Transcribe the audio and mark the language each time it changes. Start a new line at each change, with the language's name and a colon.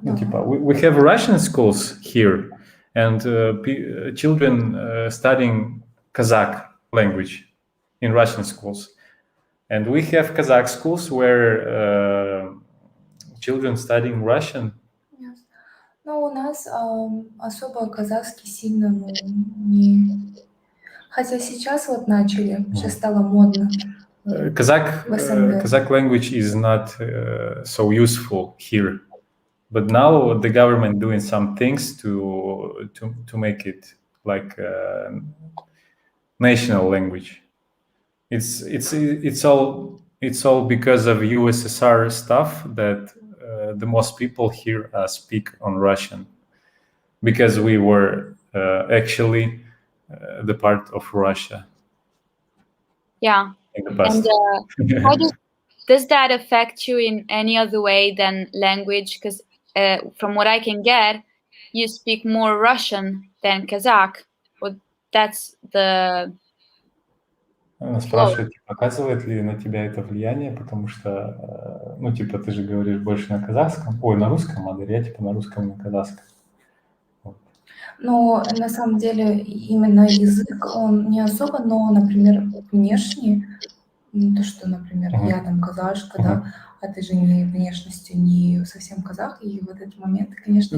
Russian: Ну, типа,
English: we have Russian schools here, and children studying Kazakh language in Russian schools, and we have Kazakh schools where children studying Russian. Yes.
Russian: Но у нас особо казахский сильно не... Хотя сейчас вот начали, сейчас стало модно.
English: Kazakh language is not so useful here, but now the government doing some things to make it like a national language. It's all because of USSR stuff that the most people here speak on Russian, because we were actually the part of Russia. Yeah. In the past. And how does that affect you in any other way than language? Because from what I can get, you speak more Russian than Kazakh. But that's the...
Russian: Она спрашивает, оказывает ли на тебя это влияние, потому что, ну, типа, ты же говоришь больше на казахском, на русском, а Дарья, типа, на русском и на казахском. Но на самом деле именно язык, он не особо, но, например, внешне, то, что, например, я там казашка, да, а ты же не внешностью не совсем казах, и в этот момент, конечно...